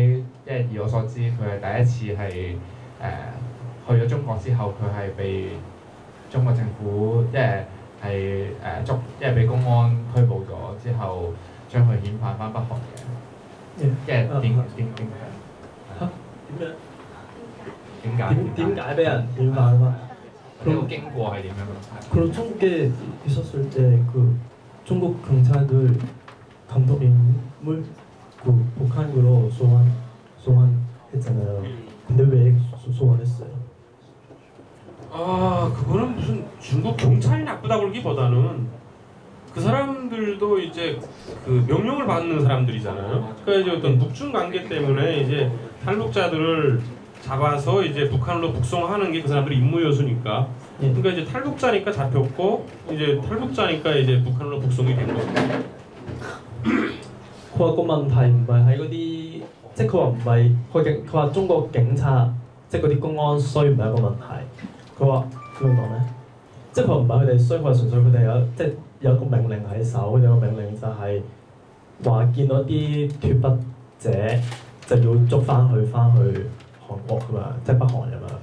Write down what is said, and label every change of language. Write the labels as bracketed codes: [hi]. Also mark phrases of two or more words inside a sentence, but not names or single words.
[yue] 因為以我所知，佢係第一次係去咗中國之後，佢係被中國政府捉，俾公安拘捕咗之後，將佢遣返翻北韓嘅。點解俾人遣返啊？呢個經過係點樣？ [ko] 그리고 중국에 있었을 때 중국 경찰들 감독님을 북한으로 소환했잖아요. 근데 왜 소환했어요? 그거는 무슨 중국 경찰이 나쁘다 그러기보다는 그 사람들도 이제 그 명령을 받는 사람들이잖아요. 그러니까 이제 어떤 북중 관계 때문에 이제 탈북자들을 잡아서 이제 북한으로 북송하는 게 그 사람들의 임무 요소니까. 그러니까 이제 탈북자니까 잡혔고 이제 탈북자니까 이제 북한으로 북송이 된 거죠. [yue] 佢話個問題唔係喺嗰啲，即係佢話唔係佢話中國警察，即係嗰啲公安衰唔係一個問題。佢話點樣講咧？即係佢話唔係佢哋衰，佢話純粹佢哋有一個命令喺手，佢哋個命令就係話見到啲脫北者就要捉翻去韓國㗎嘛，即係北韓㗎嘛。